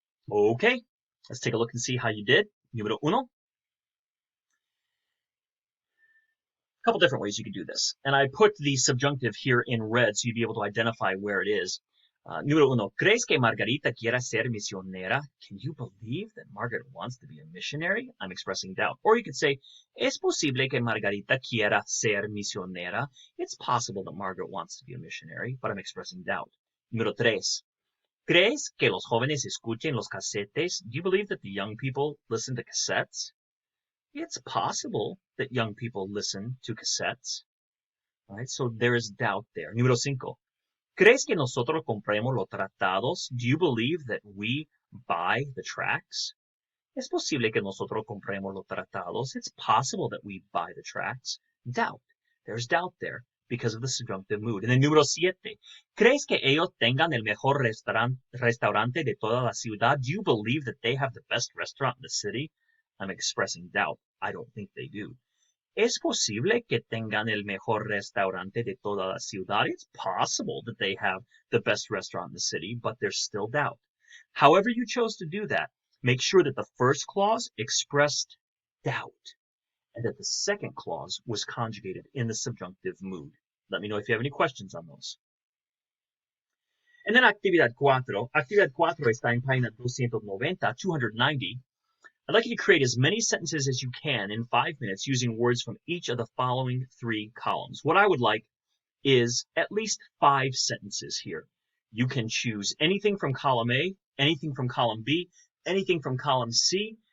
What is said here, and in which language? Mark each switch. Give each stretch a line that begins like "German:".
English: Okay, let's take a look and see how you did.
Spanish: Número uno.
English: A couple different ways you can do this. And I put the subjunctive here in red so you'd be able to identify where it is.
Spanish: Número uno. ¿Crees que Margarita quiera ser misionera?
English: Can you believe that Margaret wants to be a missionary? I'm expressing doubt. Or you could say,
Spanish: ¿Es posible que Margarita quiera ser misionera?
English: It's possible that Margaret wants to be a missionary, but I'm expressing doubt.
Spanish: Número tres. ¿Crees que los jóvenes escuchen los casetes?
English: Do you believe that the young people listen to cassettes? It's possible that young people listen to cassettes. All right, so there is doubt there.
Spanish: Número cinco. ¿Crees que nosotros compremos los tratados?
English: Do you believe that we buy the tracts?
Spanish: Es posible que nosotros compremos los tratados.
English: It's possible that we buy the tracts. Doubt. There's doubt there because of the subjunctive mood. And then
Spanish: número siete. ¿Crees que ellos tengan el mejor restaurante de toda la ciudad?
English: Do you believe that they have the best restaurant in the city? I'm expressing doubt. I don't think they do.
Spanish: ¿Es posible que tengan el mejor restaurante de toda la ciudad?
English: It's possible that they have the best restaurant in the city, but there's still doubt. However you chose to do that, make sure that the first clause expressed doubt and that the second clause was conjugated in the subjunctive mood. Let me know if you have any questions on those. And then actividad 4.
Spanish: Actividad 4 está en página 290, 290.
English: I'd like you to create as many sentences as you can in 5 minutes using words from each of the following 3 columns. What I would like is at least 5 sentences here. You can choose anything from column A, anything from column B, anything from column C.